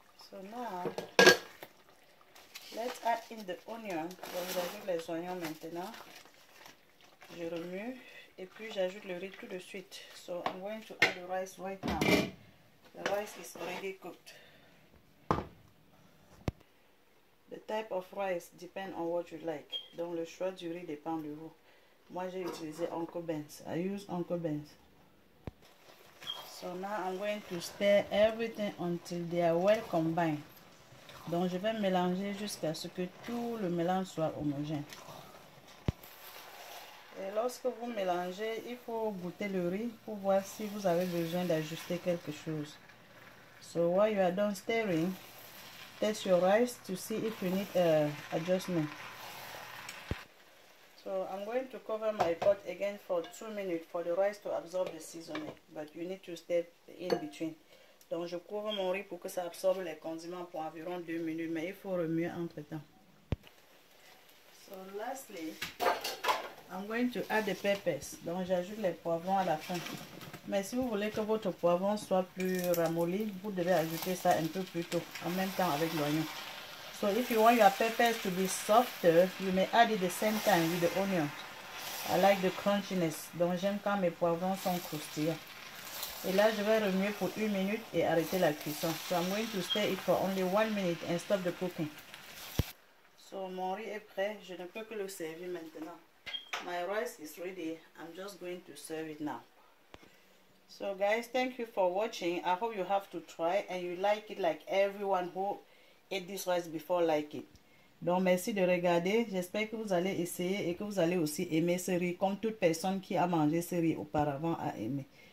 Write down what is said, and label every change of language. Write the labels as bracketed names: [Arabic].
[English] So now let's add in the onion. [French] Donc j'ajoute les oignons maintenant. Je remue et puis j'ajoute le riz tout de suite. [English] So I'm going to add the rice right now. The rice is already cooked. The type of rice depends on what you like. [French] Donc le choix du riz dépend de vous. Moi j'ai utilisé Uncle Ben's. [English] I use Uncle Ben's. So now I'm going to stir everything until they are well combined. [French] Donc je vais mélanger jusqu'à ce que tout le mélange soit homogène. Et lorsque vous mélangez, il faut goûter le riz pour voir si vous avez besoin d'ajuster quelque chose. [English] So while you are done stirring, test your rice to see if you need adjustment. So I'm going to cover my pot again for 2 minutes for the rice to absorb the seasoning, but you need to step in between. [French] Donc je couvre mon riz pour que ça absorbe les condiments pour environ 2 minutes, mais il faut remuer entre temps. [English] So lastly, I'm going to add the peppers. [French] Donc j'ajoute les poivrons à la fin. Mais si vous voulez que votre poivron soit plus ramolli, vous devez ajouter ça un peu plus tôt, en même temps avec l'oignon. [English] So if you want your peppers to be softer, you may add it the same time with the onion. I like the crunchiness. [French] Donc j'aime quand mes poivrons sont croustillants. Et là, je vais remuer pour 1 minute et arrêter la cuisson. [English] So I'm going to stir it for only 1 minute and stop the cooking. [French] So mon riz est prêt. Je ne peux que le servir maintenant. [English] My rice is ready. I'm just going to serve it now. So guys, thank you for watching. I hope you have to try and you like it like everyone who ate this rice before like it. [French] Donc merci de regarder. J'espère que vous allez essayer et que vous allez aussi aimer ce riz comme toute personne qui a mangé ce riz auparavant a aimé.